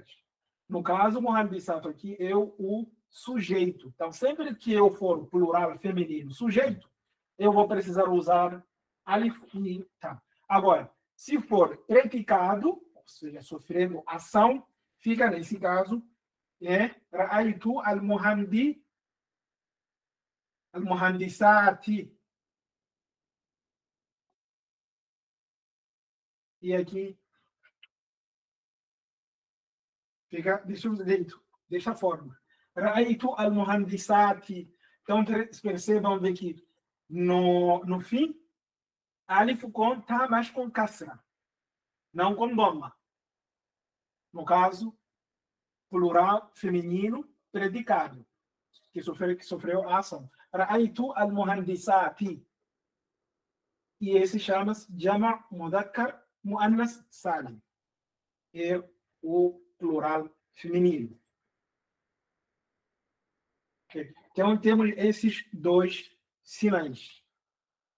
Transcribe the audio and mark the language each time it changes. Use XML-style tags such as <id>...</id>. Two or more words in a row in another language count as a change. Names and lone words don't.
<pt>No caso, o muhandisatu aqui é o sujeito. Então, sempre que eu for plural feminino sujeito, eu vou precisar usar alif e tá. Agora, se for predicado, ou seja, sofrendo ação, fica nesse caso,</pt> <ar>رأيت المهندسات.</ar> <pt>E aqui fica desse jeito, dessa forma.</pt> <ar>رأيت المهندسات.</ar> <pt>Então, percebam que no fim, alif com tá, mas com kasra, não com doma. No caso, plural feminino predicado, que sofreu a ação.</pt> <ar>رأيت المهندسات.</ar> <pt>E esse chama-se</pt> <ar>جمع مذكر مؤنث سالم.</ar> <pt>É o plural feminino. Okay. Então, temos esses dois sinais.</pt>